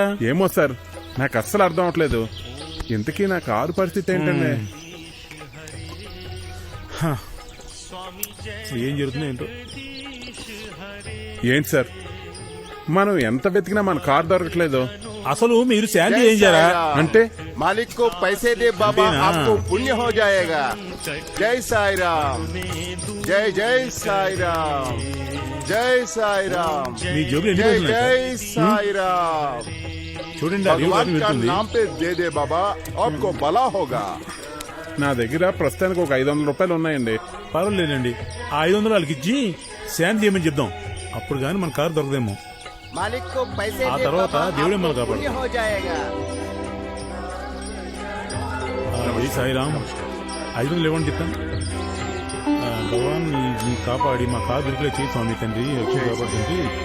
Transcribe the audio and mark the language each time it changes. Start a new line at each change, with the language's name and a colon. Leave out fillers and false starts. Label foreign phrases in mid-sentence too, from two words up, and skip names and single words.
Telugu: ఏమో సార్, నాకు అస్సలు అర్థం అవట్లేదు. ఇంతకీ నా కారు పరిస్థితి ఏంటండి? అసలు ఏం జరుగుతుందో ఏంటో. ఏంటి సార్, మనం ఎంత వెతికినా మన కారు దొరకట్లేదు. అసలు మీరు శాంతి ఏం చేయరా? అంటే
Hindi: मालिक को पैसे दे बाबा, आपको पुण्य हो जाएगा. जय साई राम, जय जय साई राम, जय साई राम,
Telugu: మీ జోబులు ఎన్ని
Hindi: जय
Telugu: రోజులు ఉన్నాయి
Hindi: जय साई राम.
Telugu: చూడండి, అది
Hindi: भगवान का
Telugu: వెళ్తుంది.
Hindi: नाम पे दे दे बाबा, आपको भला होगा.
Telugu: నా దగ్గర ప్రస్తుతానికి ఒక 500 రూపాయలు ఉన్నాయండి. పర్వాలేదండి, ఆ 500 వాళ్ళకి ఇచ్చి శాంతి చేయమని చెప్దాం. అప్పుడు గాని మన కారు దొరకదేమో.
Hindi: मालिक को पैसे
Telugu: ఆ
Hindi: दे
Telugu: తర్వాత
Hindi: बाबा,
Telugu: దేవుడే మన
Hindi: आपको
Telugu: కాపాడు.
Hindi: पुण्य हो जाएगा.
Telugu: జై సాయిరామ్. 500 ఇవ్వండి చెప్తాను. భగవాన్ నీ కాపాడి మా కారు దొరికిలే చేయి స్వామి తండ్రి, వచ్చి కాపాడుతుంది.